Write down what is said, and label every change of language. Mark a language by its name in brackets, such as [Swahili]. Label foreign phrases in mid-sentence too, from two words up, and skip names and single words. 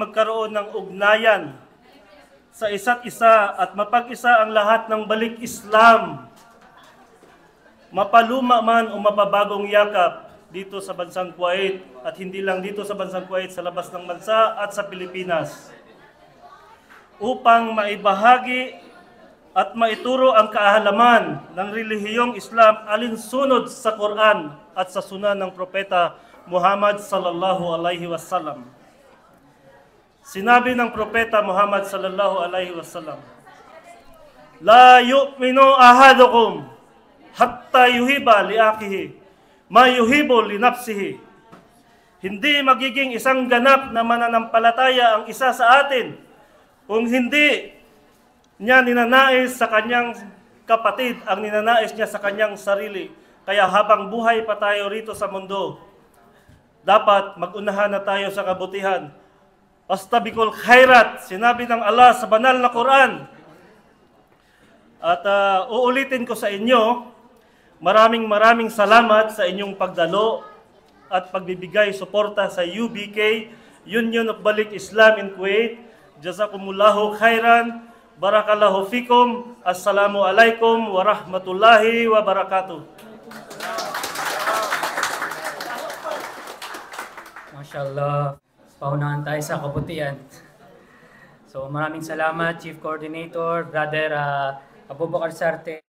[Filipino] magkaroon ng ugnayan sa isa't isa at mapag-isa ang lahat ng balik Islam, mapaluma man o mapabagong yakap dito sa bansang Kuwait, at hindi lang dito sa bansang Kuwait, sa labas ng bansa at sa Pilipinas, upang maibahagi at maituro ang kaahalaman ng relihiyong Islam alinsunod sa Quran at sa sunan ng Propeta Muhammad [Arabic] صلى الله عليه وسلم. [Filipino] Sinabi ng Propeta Muhammad [Arabic] صلى الله عليه وسلم، لا يؤمن أحدكم حتى يحب لأخيه ما يحب لنفسه." [Filipino] Hindi magiging isang ganap na mananampalataya ang isa sa atin kung hindi niya ninanais sa kanyang kapatid ang ninanais niya sa kanyang sarili. Kaya habang buhay pa tayo rito sa mundo, dapat mag-unahan na tayo sa kabutihan. [Arabic] فاستبقوا الخيرات, [Filipino] sinabi ng Allah sa banal na Quran. At uulitin ko sa inyo, maraming salamat sa inyong pagdalo at pagbibigay suporta sa UBK, Union of Balik Islam in Kuwait. [Arabic] جزاكم الله خيرا. بارك الله فيكم. السلام عليكم ورحمة الله وبركاته. ما شاء الله. [Filipino] Paunahan tayo sa kabutihan. So maraming salamat [English] Chief Coordinator, [Filipino] Brother Abubakar Sarte.